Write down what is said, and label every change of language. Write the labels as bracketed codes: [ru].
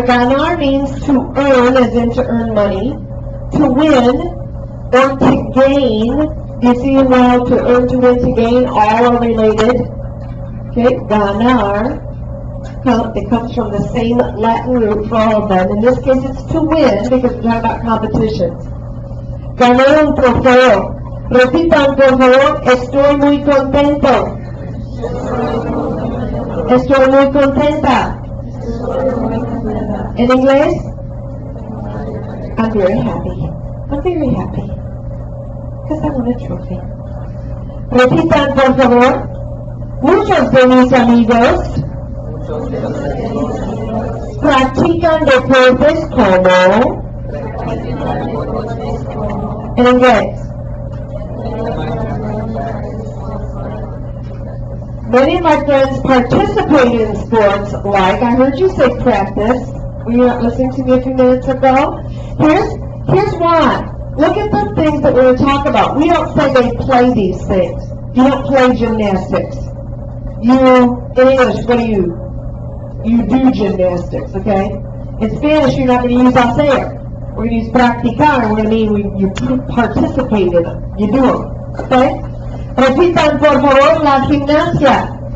[en] Ganar means to earn, as in to earn money, to win, or to gain. You see now, to earn, to win, to gain, all are related. Okay, ganar. It comes from the same Latin root for all of them. In this case, it's to win, because we're talking about competitions. [es] Gané un trofeo. Repitan, por favor, estoy muy contento. Estoy muy contenta. [en] In English? I'm very happy. I'm very happy. Because I won a trophy. [es] Repitan, por favor. Muchos de mis amigos practican deportes como, en inglés. [en] Many of my friends participate in sports like, I heard you say practice. Were you not listening to me a few minutes ago? Here's why. Look at the things that we're going to talk about. We don't say they play these things. You don't play gymnastics. In English, what do you? You do gymnastics, okay? In Spanish, you're not going to use hacer. We're going to use practicar. We're going to mean you participate in them. You do them, okay? [es] Repitan, por favor, la gimnasia.